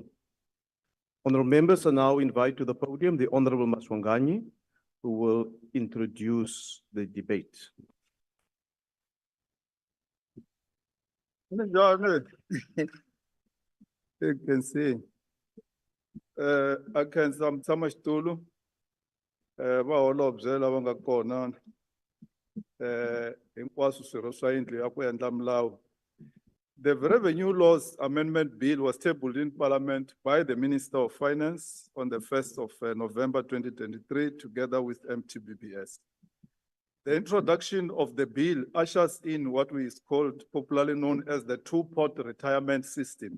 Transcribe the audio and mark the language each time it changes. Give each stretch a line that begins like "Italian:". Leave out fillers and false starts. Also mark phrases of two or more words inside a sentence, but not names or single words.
English: Honorable members are now invited to the podium the Honorable Maswanganyi, who will introduce the debate. You can see. I can some stulu.
Tsonga: Va observe lava nga kona. Hinkwaswo swirho swa yindlu ya ku endla milawu.
English: The Revenue Laws Amendment Bill was tabled in Parliament by the Minister of Finance on the 1st of November 2023, together with MTBBS. The introduction of the bill ushers in what is called, popularly known as the two-pot retirement system.